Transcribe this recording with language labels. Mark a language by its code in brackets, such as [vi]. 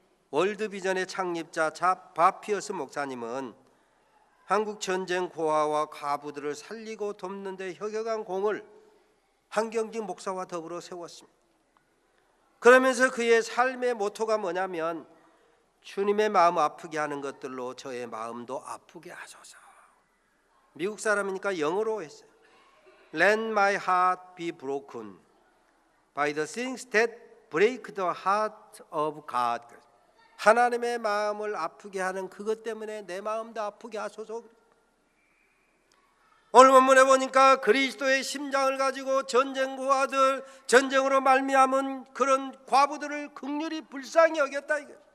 [ko] 월드비전의 창립자 바피어스 목사님은 한국 전쟁 고아와 과부들을 살리고 돕는 데 혁혁한 공을 한경직 목사와 더불어 세웠습니다. 그러면서 그의 삶의 모토가 뭐냐면 주님의 마음 아프게 하는 것들로 저의 마음도 아프게 하소서. 미국 사람이니까 영어로 했어요. [en] Let my heart be broken by the things that break the heart of God. [ko] 하나님의 마음을 아프게 하는 그것 때문에 내 마음도 아프게 하소서. 오늘 본문에 보니까 그리스도의 심장을 가지고 전쟁고아들, 전쟁으로 말미암은 그런 과부들을 긍휼히 불쌍히 여겼다 이거.